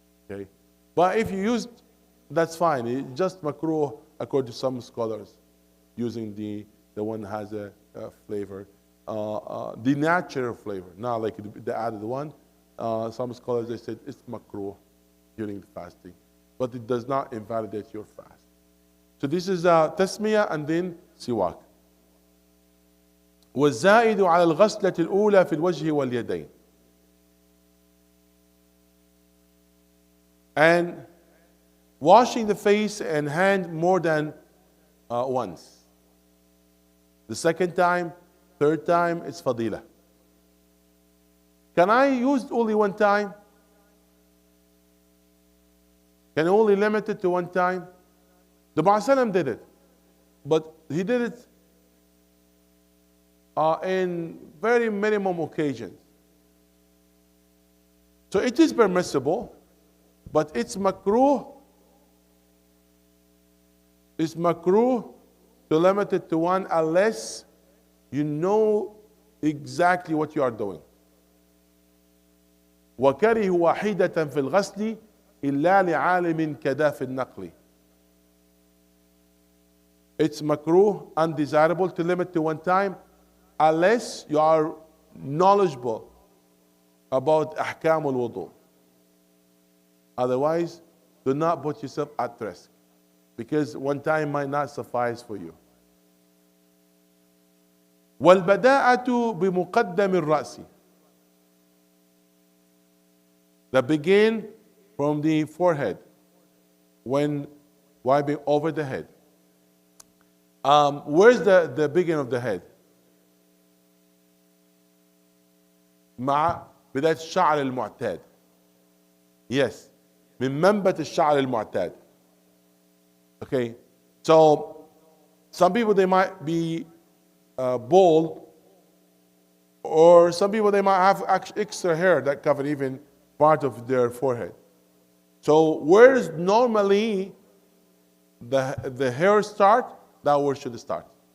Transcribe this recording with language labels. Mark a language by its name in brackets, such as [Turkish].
[English] Okay, but if you used, that's fine. It's just makruh according to some scholars, using the one that has a flavor, the natural flavor, not like the added one. Some scholars, they said it's makruh during the fasting, but it does not invalidate your fast. So this is tasmiyah and then siwak. [Arabic] والزائد على الغسلة الأولى في الوجه واليدين. [English] And washing the face and hand more than once. The second time, third time, it's fadila. Can I use only one time? Can I only limit it to one time? The Prophet did it, but he did it in very minimum occasions. So it is permissible, but it's makruh. It's makruh to limit it to one unless you know exactly what you are doing. [Arabic] وكره واحدة في الغسل إلا لعالم كداف النقل. [English] It's makruh, undesirable to limit to one time unless you are knowledgeable about ahkam al-wudu. Otherwise, do not put yourself at risk, because one time might not suffice for you. [Arabic] وَالْبَدَاءَةُ بِمُقَدَّمِ الرَّأْسِ. [English] That begin from the forehead when wiping over the head. Where's the beginning of the head? [Arabic] مع بداية الشعر المعتاد. [English] Yes, [Arabic] من منبت الشعر المعتاد. [English] Okay, so some people they might be bald, or some people they might have extra hair that cover even part of their forehead. So where's normally the hair start, that where should start.